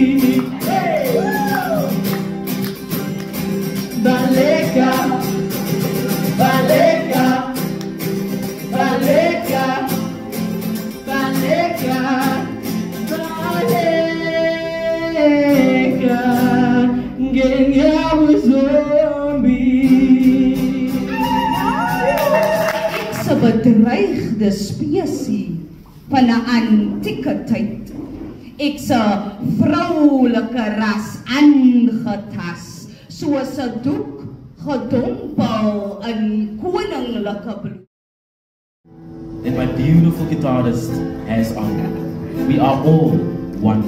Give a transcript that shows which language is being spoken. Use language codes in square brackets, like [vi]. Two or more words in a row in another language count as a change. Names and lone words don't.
[zu] Baleka, baleka, baleka, baleka, baleka, ngenya uzombi. [af] Ek's 'n bedreigde spesie van 'n antieke tyd. Ek's 'n vroulike ras aangetas, soos 'n doek gedompel in koninklike bloed. [en] And my beautiful guitarist has honor. We are all one.